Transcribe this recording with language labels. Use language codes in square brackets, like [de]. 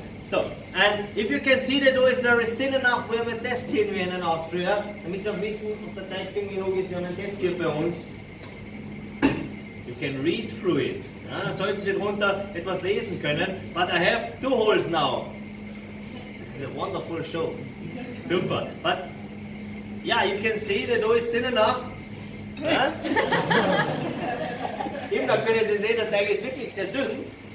[en] So, and if you can see the dough is very thin enough, we have a test here in Wien in Austria, [de] damit Sie auch wissen, ob der Teig dünn genug ist, wir haben einen Test hier bei uns. [en] You can read through it. [de] Ja, da sollten Sie drunter etwas lesen können. [en] But I have 2 holes now. This is a wonderful show. Super. But yeah, you can see the dough is thin enough. [de] Ja? Eben, da können Sie sehen, der Teig ist wirklich sehr dünn.